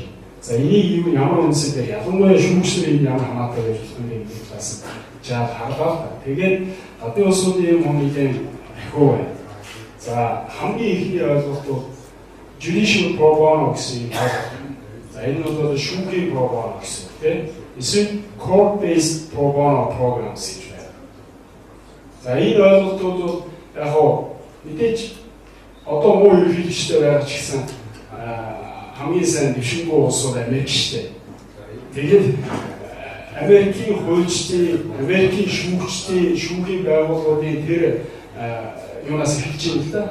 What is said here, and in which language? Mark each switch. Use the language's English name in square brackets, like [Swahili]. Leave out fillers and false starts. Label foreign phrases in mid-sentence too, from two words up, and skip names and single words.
[Mongolian] За энийг ямар үндэсээр ялангуяа шүүгчдийн ямар хамаатай байж болох юм бэ бас жаад харлаа. Тэгээд гадны улсуудын юм нэгэн ахиу байна. За хамгийн ихний ойлголт бол [English] judicial pro bono [Mongolian] гэсэн юм байна. За энэ бол шүүхийн [English] pro bono [Mongolian] гэсэн тийм. Эсвэл [English] court based pro bono programs [Mongolian] гэж байна. За энэ ойлголтууд бол яг мэдээж одоо муу ерөнхийлөгчтэй байгаа ч гэсэн хамгийн сайн дэвшингүй улсууд Америк шүү дээ. Тэгээд Америкийн хуульчдын, Америкийн шүүгчдийн, шүүхийн байгууллагуудын тэр юунаас эхэлж байна л да.